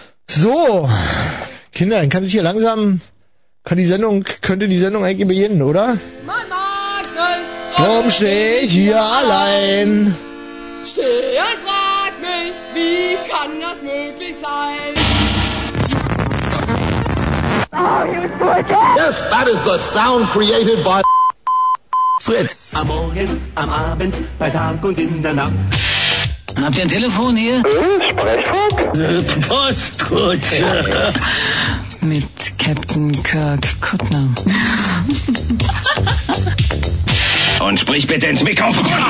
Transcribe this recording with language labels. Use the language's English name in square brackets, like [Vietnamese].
[German] So, Kinder, dann kann ich hier langsam, könnte die Sendung eigentlich beginnen, oder? Mann, Mann, Mann, warum stehe ich hier allein? Steh und frag mich, wie kann das möglich sein? [English] Oh, you yes, that is the sound created by Fritz. [German] Am Morgen, am Abend, bei Tag und in der Nacht. Habt ihr ein Telefon hier? Sprechfunk? Postkutsche. Mit Captain Kirk Kuttner. Und sprich bitte ins Mikrofon.